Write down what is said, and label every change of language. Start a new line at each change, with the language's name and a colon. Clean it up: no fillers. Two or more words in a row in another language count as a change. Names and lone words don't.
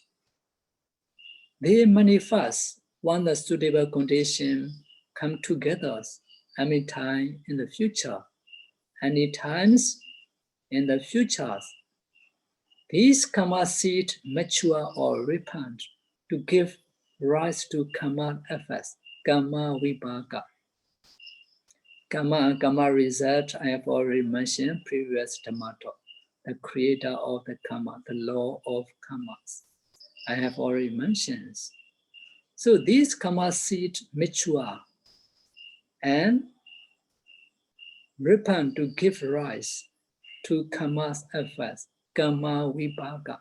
English: They manifest when the suitable condition come together any time in the future, any times in the future. These kamma seeds mature or ripen to give rise to kamma effects,
Pali: kamma vibhaka.
English: Kamma and kamma result I have already mentioned previous Dhamma talk. The creator of the kamma, the law of kammas. I have already mentioned. So these kamma seeds mature and ripen to give rise to kamma's effects,
Pali: kamma vibhaka.